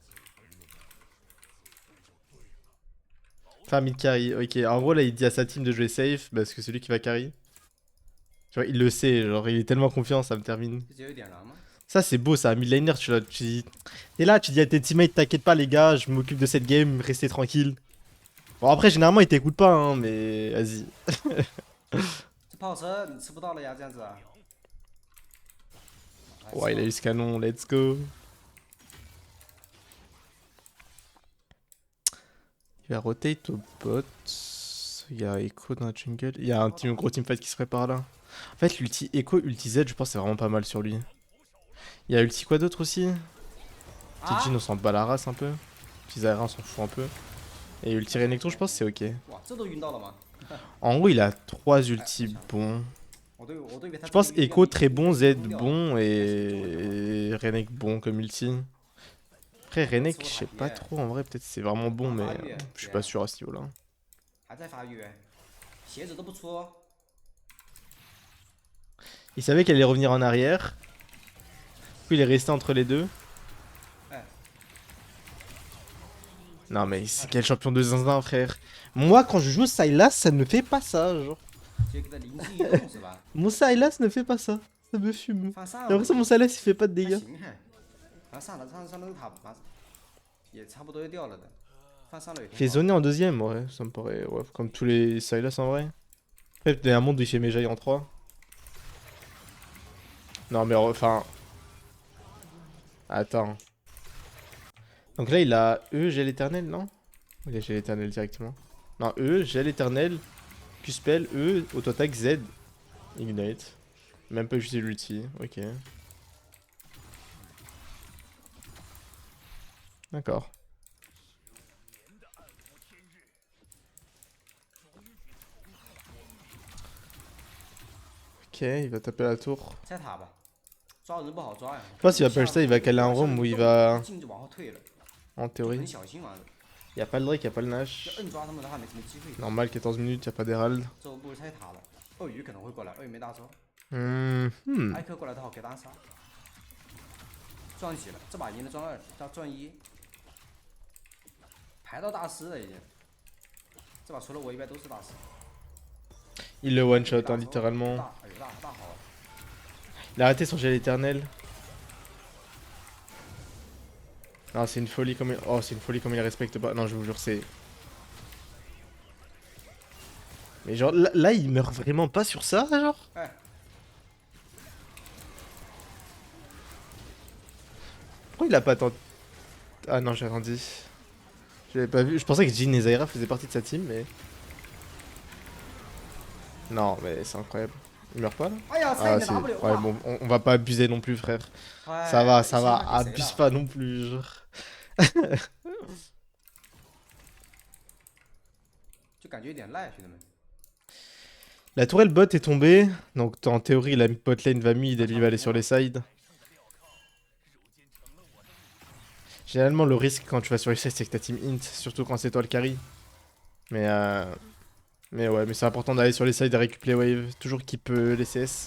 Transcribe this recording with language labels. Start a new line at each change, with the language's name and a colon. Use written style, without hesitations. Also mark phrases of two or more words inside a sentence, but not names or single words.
French: Enfin,
English: mid carry,
French: ok. En gros, là, il dit à sa team de jouer safe parce que c'est lui qui va carry. Tu vois, il le sait, genre, il est tellement confiant, ça me termine.
Chinese: 这只有一点蓝吗？
French: Ça, c'est beau, ça. Midlaner, tu dis. T'es là, tu dis à tes teammates, t'inquiète pas, les gars, je m'occupe de cette game, restez tranquille. Bon, après, généralement, ils t'écoutent pas, hein, mais vas-y.
Chinese: 这炮车你吃不到了呀，这样子啊。
French: Ouais, il a eu ce canon,
English: let's go.
French: Il va rotate au bot. Il y a Echo dans la jungle. Il y a un gros teamfight qui se prépare là. En fait, l'ulti Echo, ulti Z, je pense que c'est vraiment pas mal sur lui. Il y a ulti quoi d'autre aussi? Petit Jin, on s'en bat la race un peu. Petit Zyra, on s'en fout un peu. Et ulti Renekton, je pense que c'est ok.
Chinese: 哇，这都晕到了吗？
French: En gros, il a 3 ultis bons.
Chinese: 我都以为他
French: Je pense
Chinese: 这个
French: Echo
Chinese: 晕
French: très bon, Z
Chinese: 晕掉了
French: bon et Renek bon comme ulti. Après Renek, je sais pas trop en vrai, peut-être c'est vraiment bon, mais je suis pas sûr à ce niveau-là.
Chinese: 还在发育，鞋子都不出哦。
French: Il savait qu'elle allait revenir en arrière. Du coup, il est resté entre les deux. Non mais c'est quel champion de zinzin, frère. Moi, quand je joue Sylas, ça ne fait pas ça, genre.
Chinese: 就给他灵机一动是吧？
French: Mon Sylas ne fait pas ça. Ça me fume.
Chinese: 放
French: J'ai
Chinese: 上
French: l'impression que mon Sylas il fait pas de
Chinese: 还
French: dégâts.
Chinese: 行还，放上了都他也差不多就掉了的，放上了也
French: Il
Chinese: 挺
French: fait
Chinese: 好。
French: zoner en deuxième, ouais, ça me paraît, ouais, comme tous les Sylas en vrai. Après, il y a un monde où il fait Mejai en 3. Non mais enfin... Attends. Donc là il a E, gel éternel, non? Il a gel éternel directement. Non, E, gel éternel, Q-spell, E, auto-attaque, Z, Ignite. Même pas utiliser l'ulti, ok. D'accord. Ok, il va taper la tour.
Chinese: 拆塔吧，抓人不好抓呀。
French: Je pense qu'il va push ça, il va caler un roam où il va...
Chinese: 进就往后退了，
French: En
Chinese: 就
French: théorie.
Chinese: 很小心玩的。
French: Y'a pas le Drake, y'a pas le Nash.
Chinese: 要硬抓他们的话没什么机会。
French: Normal, 14 minutes, y'a pas d'Herald.
Chinese: 这不会拆塔了，鳄鱼可能会过来，鳄鱼没大招，艾克过来的话给单杀。赚几了，这把赢了赚2，加赚1，排到大师了已经。这把除了我以外都是大师。
French: Il le
English: one shot,
French: hein, littéralement.
Chinese: 哎呦大好了。
French: Il a arrêté son gel éternel. Non, c'est une folie comme il... Oh, c'est une folie comme il respecte pas. Non, je vous jure, c'est... Mais genre, là, il meurt vraiment pas sur ça, genre? Ouais. Pourquoi il a pas tenté... Ah non, j'ai rien dit. J'avais pas vu. Je pensais que Jin et Zyra faisaient partie de sa team, mais... Non, mais c'est incroyable. Il meurt pas, là? Ah, c'est... Ouais, bon, on va pas abuser non plus, frère. Ça va, abuse pas non plus, genre.
Chinese: 就感觉有点赖，兄弟们。
French: La tourelle bot est tombée, donc en théorie la
English: bot lane
French: va mid et lui va aller sur les sides. Généralement le risque quand tu vas sur les sides c'est que ta
English: team int,
French: surtout quand c'est toi le carry. Mais ouais, mais c'est important d'aller sur les sides et récupérer les waves, toujours keep les CS.